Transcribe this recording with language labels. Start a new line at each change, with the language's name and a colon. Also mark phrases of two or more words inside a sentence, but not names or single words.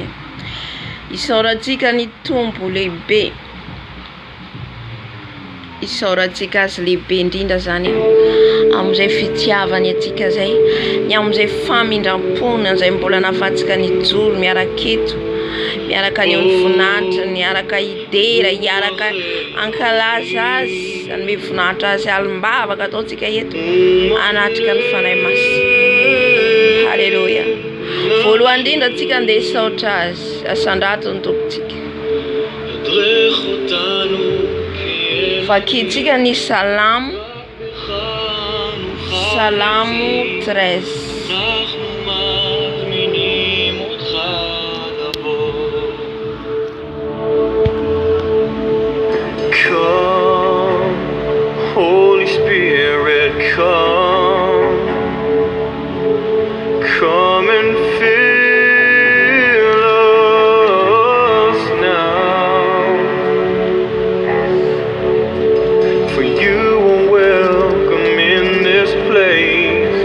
Malagasy: Isaorantsika ny tompo lehibe, isaorantsika azy lehibe indrindra zany amin'izay fitiavany atsika zay, ny amin'izay famindram-pona izay mbola nahafahantsika nijoro miaraka eto, miaraka ny voninahitra, miaraka idera, miaraka ankalaza azy, anome voninahitra azy alim-bavaka ataontsika eto anatrika ny fanahy masina. Halleluja. Voalohany indrindra antsika andeha isaotra azy, asandrato ny tompontsika. Vakintsika ny salamo 13.
English: Come, Holy Spirit, come and fill us now, for you are welcome in this place.